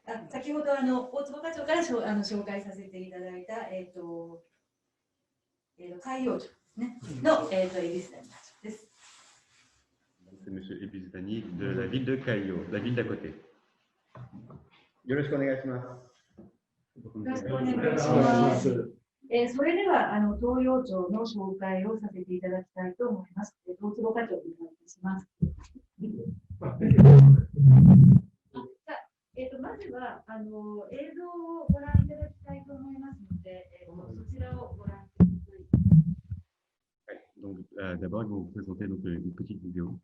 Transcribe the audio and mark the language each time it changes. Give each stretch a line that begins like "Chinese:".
Japanese: 先ほど大坪課長から紹介させていただいた、海洋町ですねの、恵比寿谷課長です。
French: C'est M. Ebis Tani de la ville de Kaiyo, la ville d'à côté.
Japanese: よろしくお願いします。よろしくお願いします。それでは東洋町の紹介をさせていただきたいと思います。大坪課長お願いいたします。まずは映像をご覧いただきたいと思いますので、そちらをご覧ください。
French: Donc, d'abord, ils vont vous présenter donc, une petite vidéo.